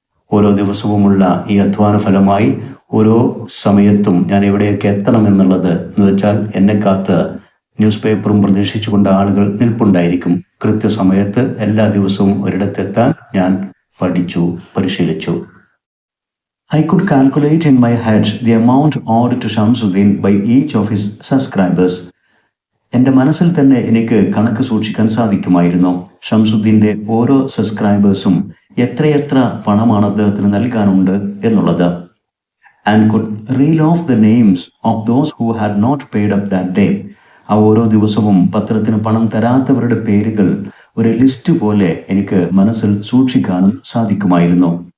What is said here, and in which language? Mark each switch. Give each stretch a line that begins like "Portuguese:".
Malayalam: ഓരോ ദിവസവുമുള്ള ഈ അധ്വാന ഫലമായി ഓരോ സമയത്തും ഞാൻ എവിടെയൊക്കെ എത്തണമെന്നുള്ളത് എന്ന് വെച്ചാൽ എന്നെ കാത്ത് ന്യൂസ് പേപ്പറും പ്രതീക്ഷിച്ചുകൊണ്ട് ആളുകൾ നിൽപ്പുണ്ടായിരിക്കും. കൃത്യസമയത്ത് എല്ലാ ദിവസവും ഒരിടത്തെത്താൻ ഞാൻ പഠിച്ചു, പരിശീലിച്ചു.
English: I could calculate in my head the amount owed to Shamsuddin by each of his subscribers.
Malayalam: എൻ്റെ മനസ്സിൽ തന്നെ എനിക്ക് കണക്ക് സൂക്ഷിക്കാൻ സാധിക്കുമായിരുന്നു. ഷംസുദ്ദീൻ്റെ ഓരോ സബ്സ്ക്രൈബേഴ്സും എത്രയെത്ര പണമാണ് അദ്ദേഹത്തിന് നൽകാനുണ്ട് എന്നുള്ളത്.
English: And could reel off the names of those who had not paid up that day.
Malayalam: ആ ഓരോ ദിവസവും പത്രത്തിന് പണം തരാത്തവരുടെ പേരുകൾ ഒരു ലിസ്റ്റ് പോലെ എനിക്ക് മനസ്സിൽ സൂക്ഷിക്കാനും സാധിക്കുമായിരുന്നു.